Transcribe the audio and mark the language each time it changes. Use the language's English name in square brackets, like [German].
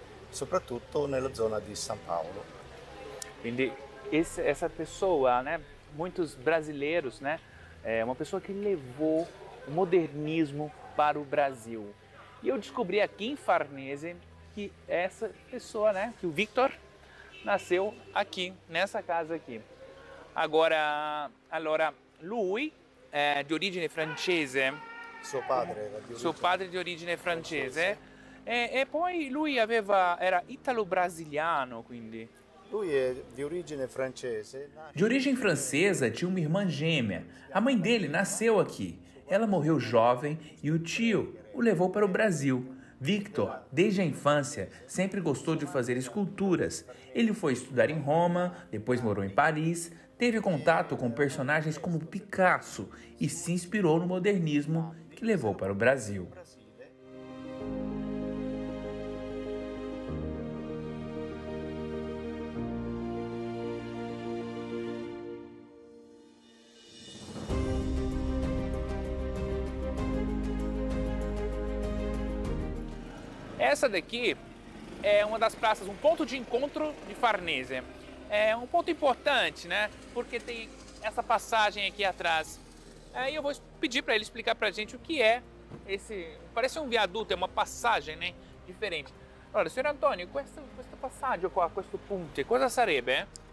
[Italian] Soprattutto nella zona di São Paulo. [Portuguese] Quindi essa pessoa, né, muitos brasileiros, né, é uma pessoa que levou o modernismo para o Brasil. E eu descobri aqui em Farnese que essa pessoa, né, que o Victor nasceu aqui, nessa casa aqui. [Italian] Agora, lui è di origine francese. Suo padre Di origine francese. E poi lui era italo-brasiliano, quindi. Lui è di origine francese. [Portuguese] De origem francesa, tinha uma irmã gêmea. A mãe dele nasceu aqui. Ela morreu jovem e o tio o levou para o Brasil. Victor, desde a infância, sempre gostou de fazer esculturas. Ele foi estudar em Roma, depois morou em Paris, teve contato com personagens como Picasso e se inspirou no modernismo que levou para o Brasil. Essa daqui é uma das praças, um ponto de encontro de Farnese. É um ponto importante, né? Porque tem essa passagem aqui atrás. Aí eu vou pedir para ele explicar para a gente o que é esse... Parece um viaduto, é uma passagem, né? Diferente. [Italian] Allora, signor Antonio, questo passaggio qua, questo ponte, cosa sarebbe?